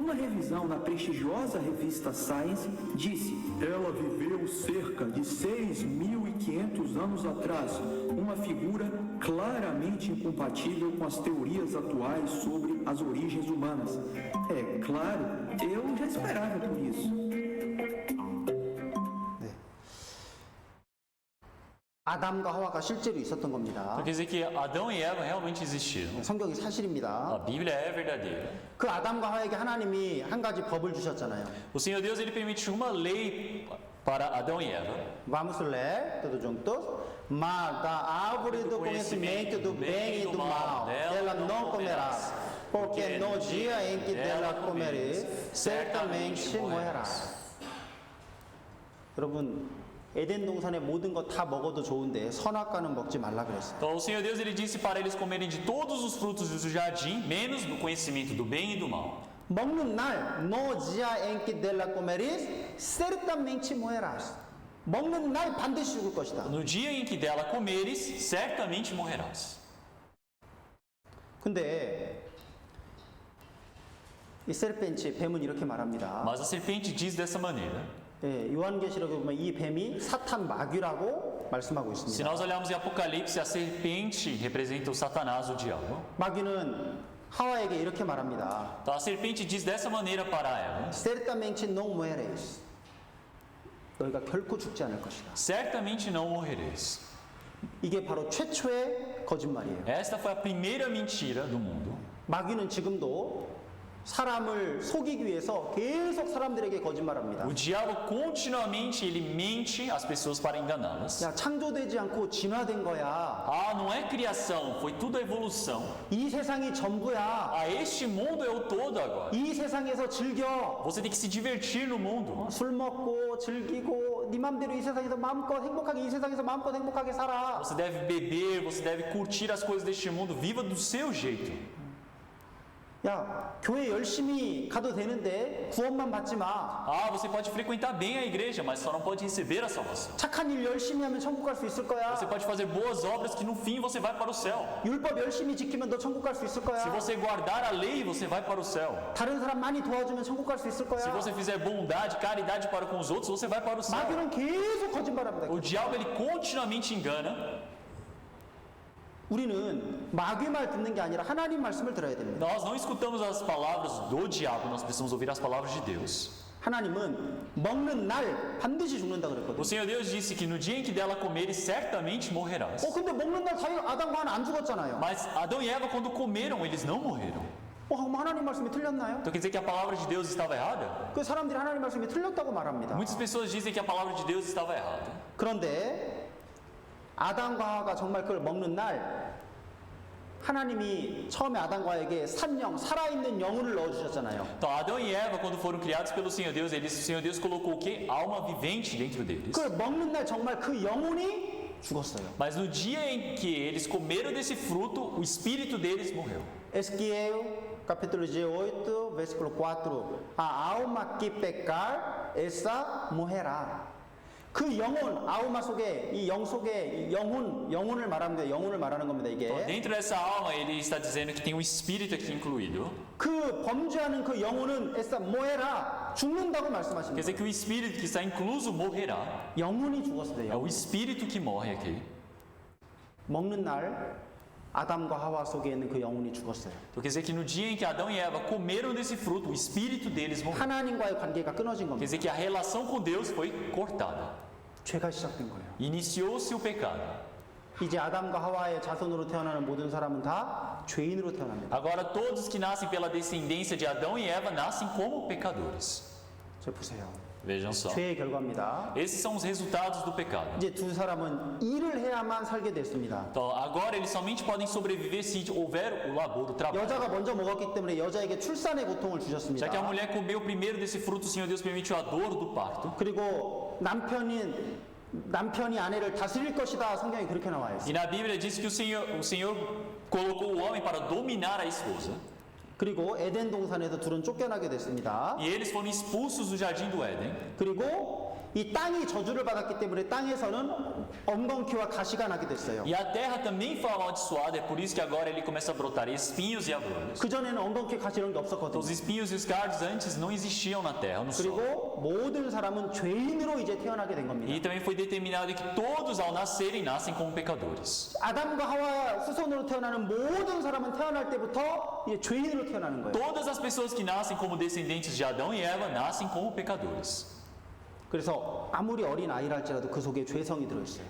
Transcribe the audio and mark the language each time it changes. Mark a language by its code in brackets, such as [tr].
[pt] Uma revisão na prestigiosa revista Science disse: ela viveu cerca de 6.500 anos atrás, uma figura claramente incompatível com as teorias atuais sobre as origens humanas. É claro, eu já esperava por isso. [ko] 아담과 하와가 실제로 있었던 겁니다. [pt] Então quer dizer que Adão e Eva realmente existiram. [ko] 성경이 [pt] A [ko] 사실입니다. [pt] Bíblia é verdadeira. [ko] 그 아담과 하와에게 하나님이 한 가지 법을 주셨잖아요. [pt] O Senhor Deus, ele permitiu uma lei para Adão e Eva. Vamos ler todos juntos. Mas da árvore do conhecimento do bem e do mal, dela não comerás, porque no dia em que dela comeres, certamente morrerás. [ko] 여러분, 에덴 동산의 모든 거 다 먹어도 좋은데 선악과는 먹지 말라 그랬어요. [pt] Então o Senhor Deus, ele disse para eles comerem de todos os frutos do jardim, menos do conhecimento do bem e do mal. [ko] 먹는 날, [pt] no dia em que dela comeres, certamente morrerás. [ko] 먹는 날 반드시 죽을 것이다. [pt] No dia em que dela comeres, certamente morrerás. [ko] 근데 이 세르펜치 뱀은 이렇게 말합니다. [pt] Mas a serpente diz dessa maneira. [ko] 예, 요한계시록에 보면 이 뱀이 사탄 마귀라고 말씀하고 [pt] Se [ko] 있습니다. [pt] nós olharmos em Apocalipse, a serpente representa o Satanás, o diabo. [ko] 마귀는 하와에게 이렇게 말합니다. [pt] Então a serpente diz dessa maneira para Eva: Certamente não mueres. [ko] 너희가 결코 죽지 않을 것이다. [pt] Certamente não morrereis. [ko] 이게 바로 최초의 거짓말이에요. [pt] Esta foi a primeira mentira do mundo. [ko] 마귀는 지금도 사람을 속이기 위해서 계속 사람들에게 거짓말합니다. [pt] O diabo continuamente ele mente às pessoas para enganá-las. [ko] 야, 창조되지 않고 진화된 거야. [pt] Ah, não é criação, foi tudo evolução. [ko] 이 세상이 전부야. [pt] Ah, este mundo é o todo agora. [ko] 이 세상에서 즐겨. [pt] Você tem que se divertir no mundo. [ko] 술 먹고 즐기고 네 맘대로 이 세상에서 마음껏 행복하게 이 세상에서 마음껏 행복하게 살아. [pt] Você deve beber, você deve curtir as coisas deste mundo, viva do seu jeito. [ko] 야, 교회 열심히 가도 되는데 구원만 받지 마. [pt] Ah, você pode frequentar bem a igreja, mas só não pode receber a salvação. [ko] 착한 일 열심히 하면 천국 갈 수 있을 거야. [pt] Você pode fazer boas obras que no fim você vai para o céu. [ko] 율법 열심히 지키면 너 천국 갈 수 있을 거야. [pt] Se você guardar a lei, você vai para o céu. [ko] 다른 사람 많이 도와주면 천국 갈 수 있을 거야. [pt] Se você fizer bondade, caridade para com os outros, você vai para o céu. [ko] 마귀는 계속 거짓말합니다. [pt] O diabo ele continuamente engana. [ko] 우리는 마귀 말 듣는 게 아니라 하나님 말씀을 들어야 됩니다. [pt] Nós não escutamos as palavras do diabo, nós precisamos ouvir as palavras de Deus. [ko] 하나님은 먹는 날 반드시 죽는다 그랬거든요. [pt] O Senhor Deus disse que no dia em que dela comeres, certamente morrerás. [ko] 근데 먹는 날 아담과 하나 안 죽었잖아요. [pt] Mas Adão e Eva, quando comeram, eles não morreram. [ko] 그럼 하나님 말씀이 틀렸나요? [pt] Então quer dizer que a palavra de Deus estava errada? [ko] 그 사람들이 하나님 말씀이 틀렸다고 말합니다. [pt] Muitas pessoas dizem que a palavra de Deus estava errada. [ko] 그런데 아담과 하와가 정말 그걸 먹는 날 하나님이 처음에 아담과 하와에게 산영, 살아있는 영혼을 넣어주셨잖아요. [pt] Então Adão e Eva, quando foram criados pelo Senhor Deus, o Senhor Deus colocou o quê? Alma vivente dentro deles. [ko] 그걸 먹는 날 정말 그 영혼이 죽었어요. [pt] Mas no dia em que eles comeram desse fruto, o espírito deles morreu. Ezequiel, capítulo 18, versículo 4. A alma que pecar, essa morrerá. [ko] 그 영혼, 아우마 속에 이 영 속에 영혼을 말합니다. 영혼을 말하는 겁니다. 이게. [pt] Então, dentro dessa alma, ele está dizendo que tem um espírito aqui incluído. [ko] 그 범죄하는 그 영혼은 [pt] essa morrerá. [ko] 죽는다고 [pt] Quer [ko] 말씀하십니다. [pt] dizer que o espírito que está incluso morrerá. [ko] 영혼이 죽었어요. [pt] É o espírito que morre aqui. [ko] 먹는 날 아담과 하와 속에 있는 그 영혼이 죽었어요. [pt] Então quer dizer que no dia em que Adão e Eva comeram desse fruto, o espírito deles morreu. [ko] 하나님과의 관계가 끊어진 [pt] Quer [ko] 겁니다. [pt] dizer que a relação com Deus foi cortada. [ko] 죄가 시작된 거예요. [pt] Iniciou-se o pecado. [ko] 이제 아담과 하와의 자손으로 태어나는 모든 사람은 다 죄인으로 태어납니다. [pt] Agora todos que nascem pela descendência de Adão e Eva nascem como pecadores. [ko] 저 보세요. [pt] Vejam só. [ko] 죄의 결과입니다. [pt] Esses são os resultados do pecado. [ko] 이제 두 사람은 일을 해야만 살게 됐습니다. [pt] Então, agora eles somente podem sobreviver se houver o labor, o trabalho. [ko] 여자가 먼저 먹었기 때문에 여자에게 출산의 고통을 주셨습니다. [pt] Já que a mulher comeu primeiro desse fruto, o Senhor Deus permitiu a dor do parto. [ko] 그리고 남편이 아내를 다스릴 것이다. 성경에 그렇게 나와 있어요. [pt] E na Bíblia diz que o Senhor colocou o homem para dominar a esposa. [ko] 그리고 에덴 동산에서 둘은 쫓겨나게 됐습니다. [pt] E eles foram expulsos do jardim do Éden. [ko] 그리고 이 땅이 저주를 받았기 때문에 땅에서는 엉겅퀴와 가시가 나게 됐어요. [pt] E a terra também foi amaldiçoada, é por isso que agora ele começa a brotar espinhos e abrolhos. [ko] 그전에는 엉겅퀴 가시 이런 게 [pt] Então, [ko] 없었거든요. [pt] os espinhos e os cardos antes não existiam na terra, no solo. [ko] 그리고 모든 사람은 죄인으로 이제 태어나게 된 겁니다. [pt] E também foi determinado que todos ao nascerem nascem como pecadores. [ko] 아담과 하와 후손으로 태어나는 모든 사람은 태어날 때부터 이제 죄인으로 태어나는 거예요. [pt] Todas as pessoas que nascem como descendentes de Adão e Eva nascem como pecadores. [ko] 그래서 아무리 어린 아이랄지라도 그 속에 죄성이 들어있어요.